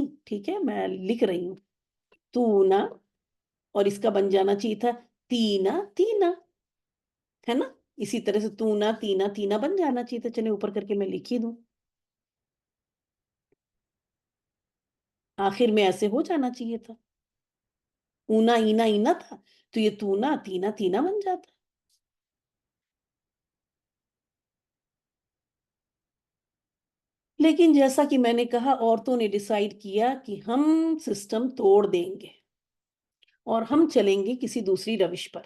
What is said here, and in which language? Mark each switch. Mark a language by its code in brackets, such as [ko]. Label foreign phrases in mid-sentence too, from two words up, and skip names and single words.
[ur] ٹھیک ہے، میں لکھ رہی ہوں تونا، اور اس کا بن جانا چاہیے تھا تینا تینا، ہے نا. اسی طرح سے تونا تینا تینا بن جانا چاہیے تھا. چلیں اوپر کر کے میں لکھ ہی دوں. آخر میں ایسے ہو جانا چاہیے تھا. اونا اینا اینا تھا تو یہ تونا تینا تینا بن جاتا. لیکن جیسا کہ میں نے کہا عورتوں نے ڈیسائیڈ کیا کہ ہم سسٹم توڑ دیں گے اور ہم چلیں گے کسی دوسری روش پر.